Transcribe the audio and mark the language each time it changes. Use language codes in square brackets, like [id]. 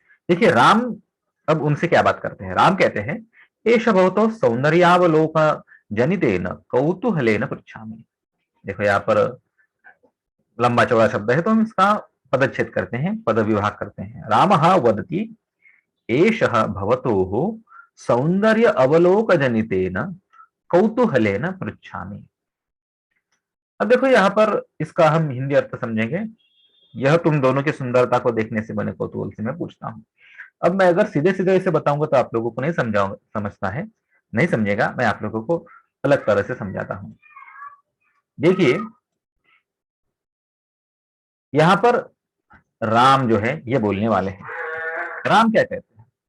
[hi] देखिए राम अब उनसे क्या बात करते हैं। राम कहते हैं, [sa] एष भवतो सौंदर्यावलोक जनितेन कौतूहलेन पृच्छामि। [hi] देखो यहाँ पर लंबा चौड़ा शब्द है तो हम इसका पदच्छेद करते हैं, पद विभाग करते हैं। [sa] रामः वदति एषः भवतोः सौंदर्य अवलोक जनितेन कौतूहलेन पृच्छामि। [hi] अब देखो यहाँ पर इसका हम हिंदी अर्थ समझेंगे, यह तुम दोनों की सुंदरता को देखने से बने कौतूहल से मैं पूछता हूँ। अब मैं अगर सीधे सीधे इसे बताऊंगा तो आप लोगों को नहीं समझता है, नहीं समझेगा। मैं आप लोगों को अलग तरह से समझाता हूं। देखिए यहां पर राम जो है ये बोलने वाले हैं। राम क्या कहते हैं?